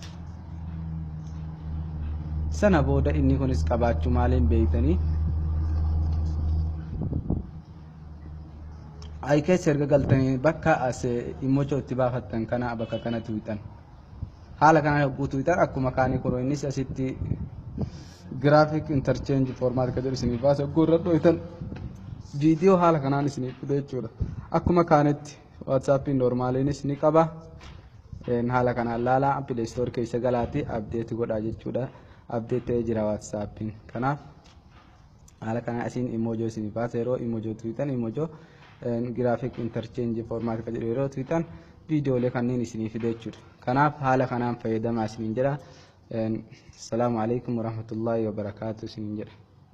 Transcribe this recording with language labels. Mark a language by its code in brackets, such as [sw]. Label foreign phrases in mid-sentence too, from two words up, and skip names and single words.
[om] Sana booda inni kunis qabaachuu maaliin beektanii aykees erga galtanii bakka as immocha itti baafattan kana bakka kana tuutan haala kana yogguu tuutan akkuma kaanii kunoo innis asitti [en] graphic interchange format [om] ka jedhu isiniif baasa yogguu irra dhooytan viidiyoo haala kanaan isiniif fide jechuudha. Akkuma kaanitti WhatsAppiin normaaliinis ni qaba. Haala kanaan laalaa Play Store keessa galaati update godhaa jechuudha. Update ta'ee jira WhatsAppiin. Kanaaf haala kanaan asiin emoji isiniif baasa yeroo emoji tuutan [en] emoji graphic interchange format [om] ka jedhu yeroo tuutan viidiyoolee kanneen isiniif fide jechuudha. Kanaaf haala kanaan fayyadamaa isiniin jedha. [ar] السلام عليكم ورحمة الله وبركاته [om] isiniin jedha.